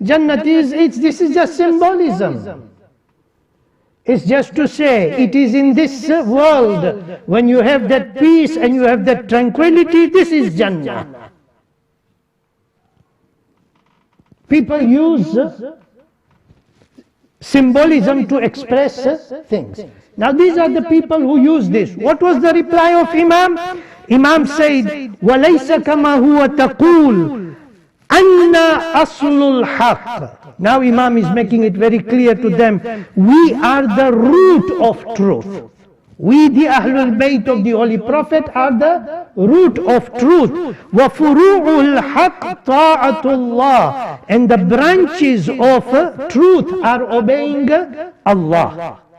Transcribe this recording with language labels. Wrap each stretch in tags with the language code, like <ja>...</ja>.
<en>Jannah this is just symbolism. It's just to say, it is in this world, when you have that peace and you have that tranquility, this is Jannah. People use symbolism to express things. Now these are the people who use this. What was the reply of Imam? Imam said,</en> <ar>وَلَيْسَ كَمَا هُوَ تَقُولُ أَنَّا أَصْلُ الْحَقِّ.</ar> <en>Now Imam is making it very clear to them, we are the root of truth. We, the Ahlul Bayt of the Holy Prophet, are the root of truth.</en> <ar>وَفُرُوعُ الْحَقِّ طَاعَةُ اللَّهِ.</ar> <en>And the branches of truth are obeying Allah.</en>